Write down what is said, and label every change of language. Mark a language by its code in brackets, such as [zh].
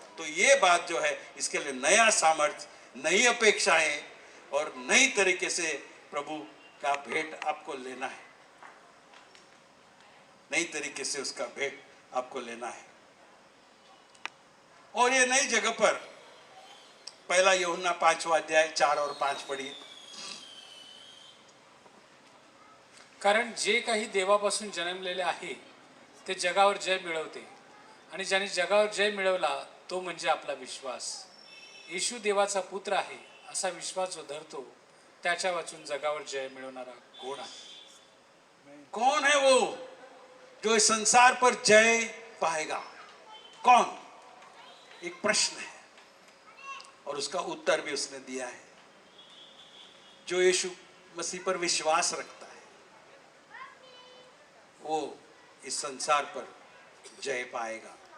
[hi] तो ये बात जो है इसके लिए नया सामर्थ्य, नई अपेक्षाएं और नई तरीके से प्रभु का भेंट आपको लेना है, नई तरीके से उसका भेंट आपको लेना है। और ये नई जगह पर पहला यूहन्ना 5वां अध्याय 4 और 5 पढ़िए। [mr] कारण जे काही देवापासून जन्मलेले आहे ते जगावर जय मिळवते, आणि ज्याने जगावर जय मिळवला तो म्हणजे आपला विश्वास. येशू देवाचा पुत्र आहे असा विश्वास जो धरतो त्याच्या वाचून जगावर जय मिळवणारा कोण आहे? [hi] कौन है वो जो इस संसार पर जय पाएगा? कौन? एक प्रश्न है और उसका उत्तर भी उसने दिया है। जो यीशु मसीह पर विश्वास रखता है वो इस संसार पर जय पाएगा।